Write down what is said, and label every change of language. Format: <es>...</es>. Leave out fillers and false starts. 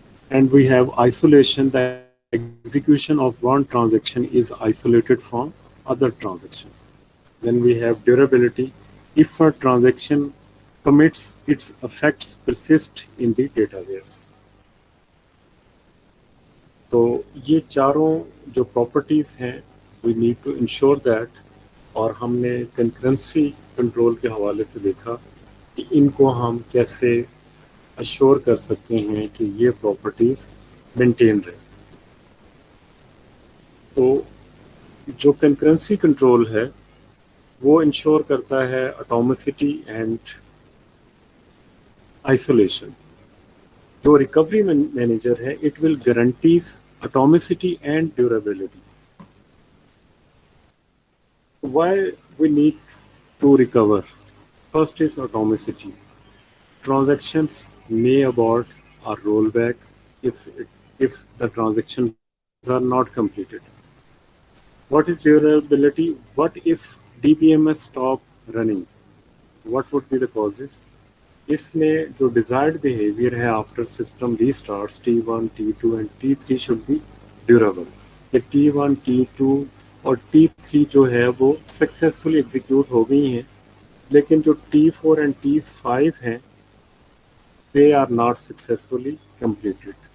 <en>And we have isolation, the execution of one transaction is isolated from other transaction. Then we have durability, if a transaction commits, its effects persist in the database.</en> <ur>تو یہ چاروں جو properties ہیں</ur> <en>we need to ensure that,</en> <ur>اور ہم نے concurrency control کے حوالے سے دیکھا کہ ان کو ہم کیسے اشور کر سکتے ہیں کہ یہ پراپرٹیز مینٹین رہے. تو جو کنکرنسی کنٹرول ہے وہ انشور کرتا ہے اٹامسٹی اینڈ آئسولیشن.</ur> <en>جو recovery manager ہے it will guarantees atomicity and durability. Why we need to recover? First is atomicity. Transactions may abort or roll back if the transactions are not completed. What is durability? What if DBMS stop running? What would be the causes?</en> <ur>اس میں جو</ur> <en>Desired behaviour ہے after system restarts T1, T2 and T3 should be durable.</en> <ur>کہ T1, T2 اور T3 جو ہے وہ successfully execute ہو گئی ہیں، لیکن جو T4 اینڈ T5 ہیں</ur> <en>They are not successfully completed.</en>